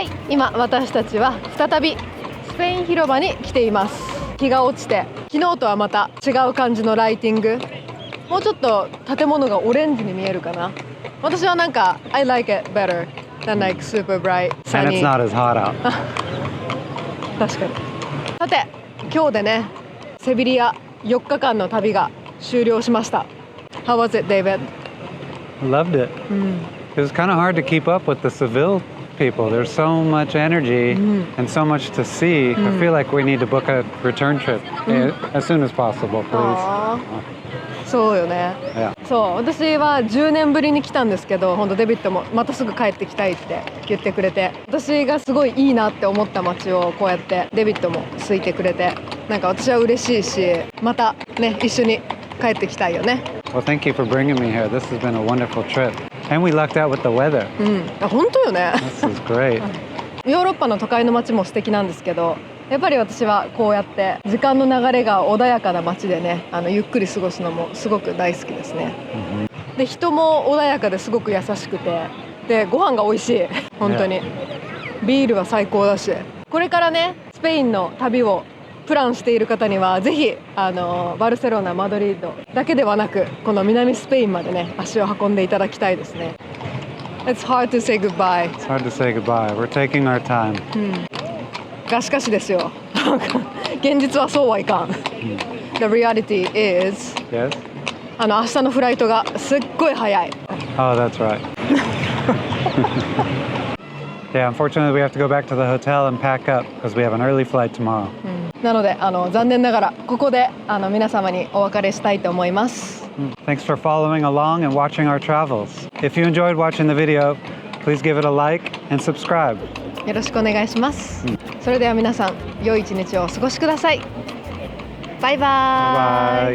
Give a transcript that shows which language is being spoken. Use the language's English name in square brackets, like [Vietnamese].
[Japanese] 今私たちは再びスペイン広場に来ています。日が落ちて昨日とはまた違う感じのライティング、もうちょっと建物がオレンジに見えるかな。私はなんか [English] I like it better than like super bright sunny. And it's not as hot out. [Japanese] 確かに。さて今日でねセビリア4日間の旅が終了しました。 [English] How was it, David? I loved it. It was kind of hard to keep up with the Seville people. There's so much energy and so much to see. I feel like we need to book a return trip as soon as possible, please. [Japanese] そうよね。 [English] Yeah. [Japanese] そう、私は10年ぶりに来たんですけど、本当デビッドもまたすぐ帰ってきたいって言ってくれて、私がすごいいいなって思った街をこうやってデビッドも好いてくれて、なんか私は嬉しいし、またね一緒に帰ってきたいよね。 [English] Well, thank you for bringing me here. This has been a wonderful trip. And we lucked out with the weather. [Japanese] 本当よね。 [English] This is great. [Japanese] ヨーロッパの都会の街も素敵なんですけど、やっぱり私はこうやって時間の流れが穏やかな街でね、ゆっくり過ごすのもすごく大好きですね。で、人も穏やかですごく優しくて、で、ご飯が美味しい。本当に。ビールは最高だし、これからね、スペインの旅をプランしている方にはぜひバルセロナ、マドリードだけではなくこの南スペインまでね足を運んでいただきたいですね。 [English] It's hard to say goodbye. It's hard to say goodbye. We're taking our time. [Japanese] がしかしですよ。現実はそうはいかん。 [English] The reality is. Yes? [Japanese] 明日のフライトがすっごい早い。 [English] Oh, that's right. Yeah, unfortunately we have to go back to the hotel and pack up because we have an early flight tomorrow. [Japanese] なので残念ながらここで皆様にお別れしたいと思います。 [English] Thanks for following along and watching our travels. If you enjoyed watching the video, please give it a like and subscribe. [Japanese] よろしくお願いします。それでは皆さん良い一日をお過ごしください。バイバイ。